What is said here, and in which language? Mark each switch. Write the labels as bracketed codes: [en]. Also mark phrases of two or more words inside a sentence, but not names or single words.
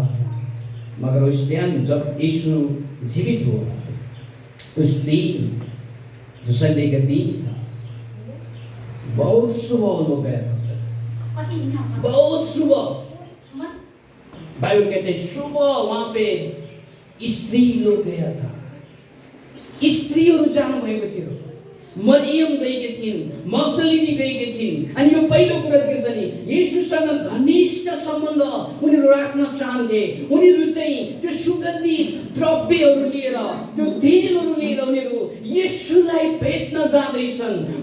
[hi] मगर उस टाइम जब यीशु जीवित हुआ, उस दिन जो संडे का दिन था, बहुत सुबह लोग गया था, बहुत सुबह। बाइबल कहते सुबह वहां पे स्त्री लोग गया था। [ne] स्त्रीहरू जानु भएको थियो। मरियम गएकी थिइन्, मग्दलिनी गएकी थिइन्। अनि यो पहिलो कुरा के छ नि, येशूसँग घनिष्ठ सम्बन्ध उनीहरू राख्न चाहन्थे। उनीहरू चाहिँ त्यो सुगन्धित द्रव्यहरू लिएर, त्यो तेलहरू लिएर उनीहरू येशूलाई भेट्न जाँदैछन्।